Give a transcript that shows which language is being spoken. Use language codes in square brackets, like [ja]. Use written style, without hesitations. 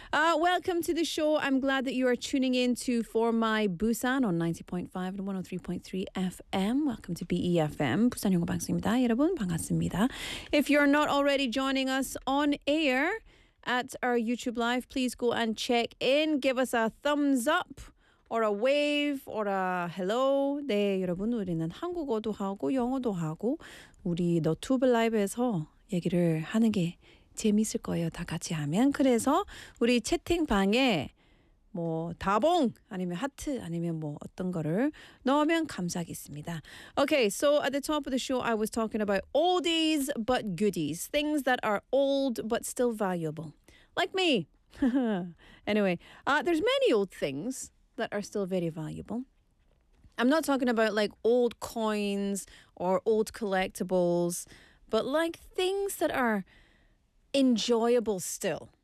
[en] Welcome to the show. I'm glad that you are tuning in to For My Busan on 90.5 and 103.3 FM. Welcome to BEFM. [ko] 부산 영어방송입니다. 여러분, 반갑습니다. [en] If you're not already joining us on air at our YouTube Live, please go and check in. Give us a thumbs up or a wave or a hello. [ko] 네, 여러분, 우리는 한국어도 하고 영어도 하고 우리 너튜브 라이브에서 얘기를 하는 게 재밌을 거예요. 다 같이 하면. 그래서 우리 채팅방에 뭐 다봉 아니면 하트 아니면 뭐 어떤 거를 넣으면 감사하겠습니다. [en] Okay, so at the top of the show I was talking about oldies but goodies. Things that are old but still valuable. Like me. Anyway, there's many old things that are still very valuable. I'm not talking about like old coins or old collectibles, but like things that are enjoyable still.